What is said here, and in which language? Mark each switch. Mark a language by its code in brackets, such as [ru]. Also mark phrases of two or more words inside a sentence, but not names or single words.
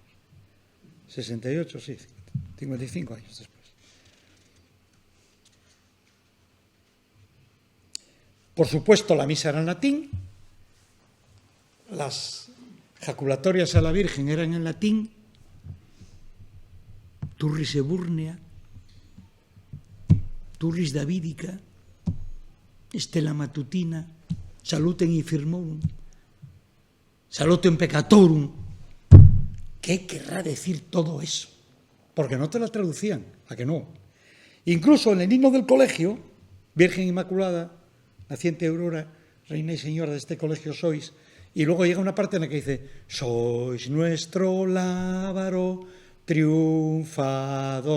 [es] 68, sí, 55 años después. Por supuesto, la misa era en latín, las jaculatorias a la Virgen eran en latín, [la] Turris Eburnea, Turris Davidica, Stella Matutina, Salutem Infirmorum, Salutem Peccatorum. [es] ¿Qué querrá decir todo eso? Porque no te la traducían, ¿a que no? Incluso en el himno del colegio, Virgen Inmaculada, naciente Aurora, Reina y Señora de este colegio sois, y luego llega una parte en la que dice, sois nuestro lábaro triunfador.